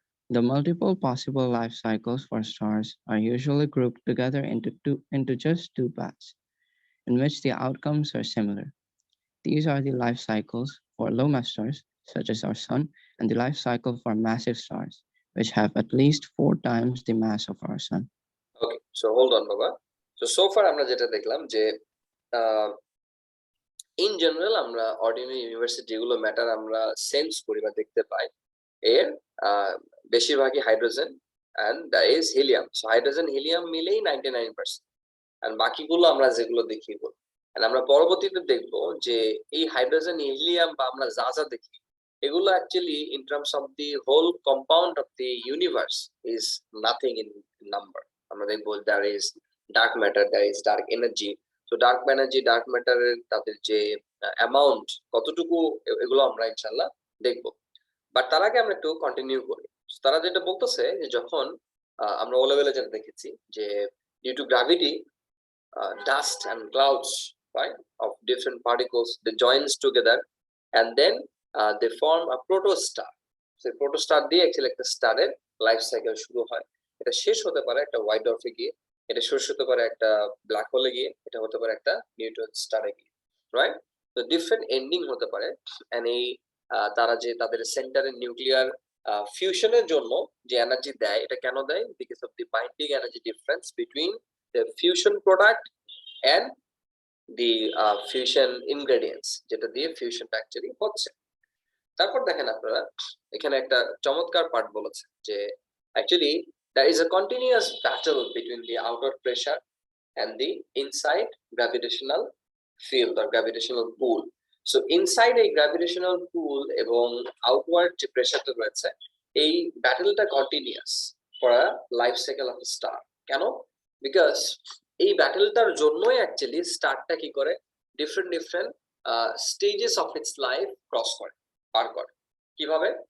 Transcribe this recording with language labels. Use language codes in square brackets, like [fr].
[en] The multiple possible life cycles for stars are usually grouped together into just two paths, in which the outcomes are similar. These are the life cycles for low mass stars, such as our sun, and the life cycle for massive stars, which have at least 4 times the mass of our sun. Okay, so hold on, Baba. [bn] So far আমরা যেটা দেখলাম যে in general আমরা ordinary universe যেগুলো matter আমরা sense করি বা দেখতে পাই, এর বেশিরভাগই hydrogen [en] and that is helium. [bn] So hydrogen helium মিলেই 99%, and বাকিগুলো আমরা যেগুলো দেখি বল, and আমরা পরবর্তীতে দেখব যে এই হাইড্রোজেন হিলিয়াম বা আমরা যা যা দেখি এগুলো [en] actually in terms of the whole compound of the universe is nothing in number. [bn] আমরা দেখব there is dark matter, there is dark energy. তো ডার্ক এনার্জি, ডার্ক ম্যাটারের তাদের যে অ্যামাউন্ট কতটুকু, এগুলো আমরা ইনশাল্লাহ দেখবো। বাট তার আগে আমরা একটু কন্টিনিউ করি। তারা যেটা বলতেছে যে যখন আমরা ও লেভেলে যেটা দেখেছি যে due to gravity, [en] dust and clouds, right, of different particles, they joins together and then they form a protostar. [bn] সেই প্রোটোস্টার দিয়ে অ্যাকচুয়ালি একটা স্টারের লাইফ সাইকেল শুরু হয়। এটা শেষ হতে পারে একটা হোয়াইট ডর্ফে গিয়ে, এটা শেষ হতে পারে একটা ব্ল্যাক হোলে গিয়ে, এটা হতে পারে একটা নিউট্রন স্টারে গিয়ে, রাইট? তো ডিফারেন্ট এন্ডিং হতে পারে। এন্ড এই তারা যে তাদের সেন্টারের নিউক্লিয়ার ফিউশনের জন্য যে এনার্জি দেয়, এটা কেন দেয়? [en] because of the binding energy difference between the fusion product and the fusion ingredients, [bn] যেটা দিয়ে ফিউশনটা অ্যাকচুয়ালি হচ্ছে। তারপর দেখেন আপনারা এখানে একটা চমৎকার পার্ট বলেছে যে actually [en] there is a continuous battle between the outer pressure and the inside gravitational field or gravitational pool. So inside a gravitational pool [bn] এবং outward যে প্রেসারটা রয়েছে, এই ব্যাটলটা continuous for a life cycle of star. কেন? Because এই ব্যাটলটার জন্যই actually স্টারটা কি করে different different stages of its life cross করে, পার করে। কিভাবে?